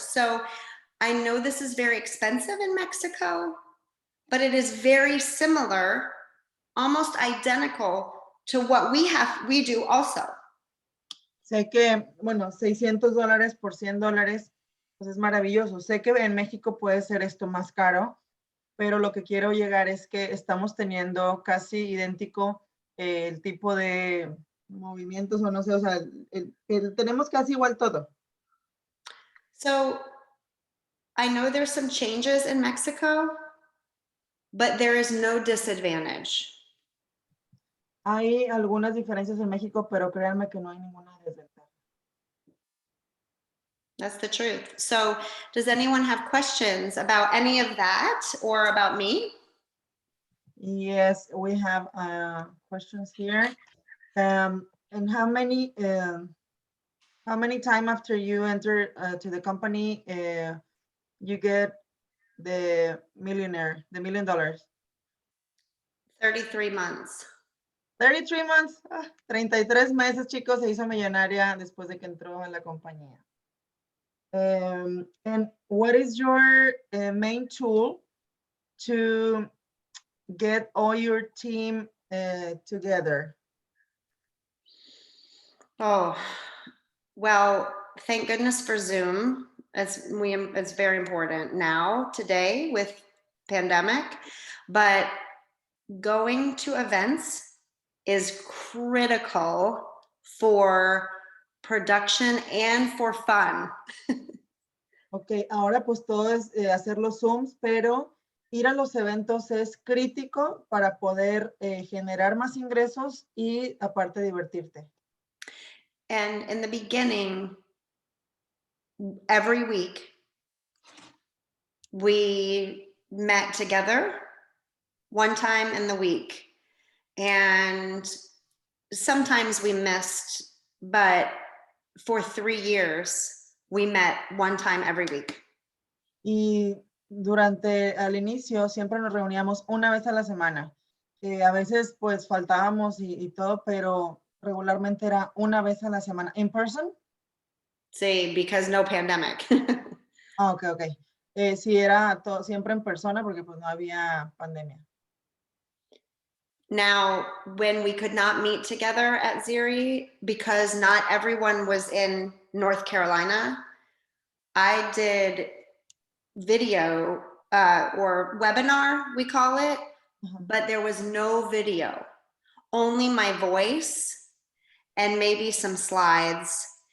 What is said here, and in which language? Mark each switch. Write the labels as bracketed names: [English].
[English] So I know this is very expensive in Mexico, but it is very similar, almost identical to what we do also. [Spanish] Sé que, bueno, $600 por $100, pues es maravilloso. Sé que en México puede ser esto más caro, pero lo que quiero llegar es que estamos teniendo casi idéntico el tipo de movimientos o no sé, o sea, tenemos casi igual todo. [English] So I know there's some changes in Mexico, but there is no disadvantage. [Spanish] Hay algunas diferencias en México, pero créanme que no hay ninguna desventaja. [English] That's the truth. So does anyone have questions about any of that or about me? Yes, we have questions here. And how many time after you enter to the company you get the $1 million? 33 months. 33 months, [Spanish] 33 meses, chicos, se hizo millonaria después de que entró a la compañía. [English] And what is your main tool to get all your team together? Oh, well, thank goodness for Zoom. It's very important now, today, with pandemic, but going to events is critical for production and for fun. [Spanish] Ok, ahora pues todo es hacer los Zooms, pero ir a los eventos es crítico para poder generar más ingresos y aparte divertirte. [English] And in the beginning, every week, we met together one time in the week. And sometimes we missed, but for 3 years, we met one time every week. [Spanish] Y al inicio siempre nos reuníamos una vez a la semana. A veces pues faltábamos y todo, pero regularmente era una vez a la semana. [English] ¿In person? Sí, because no pandemic. Ah, ok, ok. [Spanish] Sí, era siempre en persona porque pues no había pandemia. [English] Now, when we could not meet together at Ziri, because not everyone was in North Carolina, I did video or webinar, we call it, but there was no video, only my voice and maybe some slides.